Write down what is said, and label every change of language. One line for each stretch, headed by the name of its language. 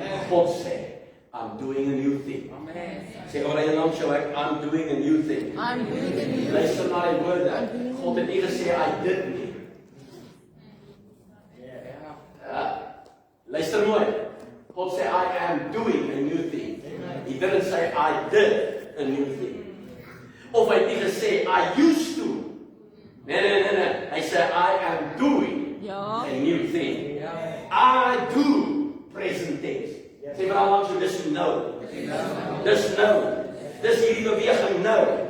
English: God sê, I'm doing a new thing.
Afrikaans: Sê oor jou naam,
English: I'm doing a new thing. I'm doing a new
Afrikaans: Luister na die woorde. God het nie gesê,
English: I did
Afrikaans: nie. Luister mooi.
English: God sê, I am doing a new thing. He didn't say, I did a new thing.
Afrikaans: Of hy het nie gesê,
English: I used to.
Afrikaans: Nee. Hy sê,
English: I am doing
Afrikaans: Ja.
English: a new thing. I do present tense.
Afrikaans: Sê maar langs jou, dis nou. Dis nou. Dis hierdie beweging nou.